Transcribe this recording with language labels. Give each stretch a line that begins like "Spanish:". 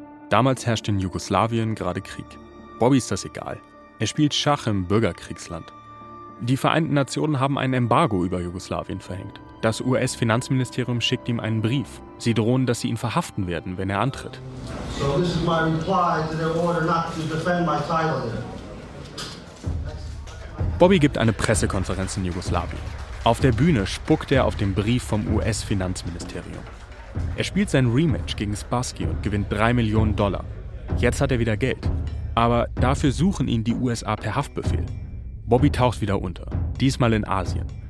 German: Damals herrscht in Jugoslawien gerade Krieg. Bobby ist das egal. Er spielt Schach im Bürgerkriegsland. Die Vereinten Nationen haben ein Embargo über Jugoslawien verhängt. Das US-Finanzministerium schickt ihm einen Brief. Sie drohen, dass sie ihn verhaften werden, wenn er antritt.
English: So this is my reply to their order not to defend my title here.
German: Bobby gibt eine Pressekonferenz in Jugoslawien. Auf der Bühne spuckt er auf den Brief vom US-Finanzministerium. Er spielt sein Rematch gegen Spassky und gewinnt 3 Millionen Dollar. Jetzt hat er wieder Geld. Aber dafür suchen ihn die USA per Haftbefehl. Bobby taucht wieder unter, diesmal in Asien.